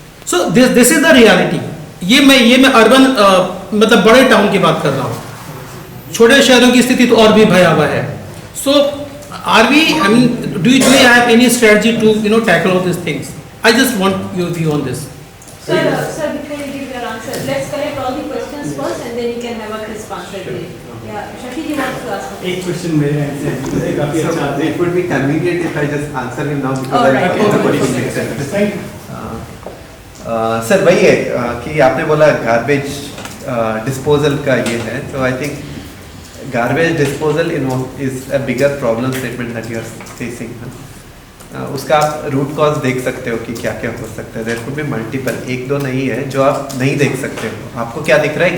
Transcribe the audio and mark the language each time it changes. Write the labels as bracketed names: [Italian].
[English] So this is the reality. [Hindi] ये मैं urban मतलब बड़े टाउन की बात कर रहा हूँ। छोटे शहरों की स्थिति तो और भी भयावह है। [English] So are we, I mean, do you have any strategy to tackle all this things? I just want your view on this. Sir, before you give your answer, let's collect all the questions first and then you can have a crisp answer to it. Yeah, Shashi ji wants to ask. [Hindi] एक question मेरे से काफी अच्छा है। [English] It would be convenient if I just answer him now because All right. I know the question. [Hindi] Sir वही है कि आपने बोला गार्बेज डिस्पोजल का ये है, तो [English] I think garbage disposal is a bigger problem statement that you are facing. [Hindi] उसका आप रूट कॉज देख सकते हो कि क्या क्या हो सकता है। [English] there could be multiple, [Hindi] एक दो नहीं है जो आप नहीं देख सकते हो। आपको क्या दिख रहा है?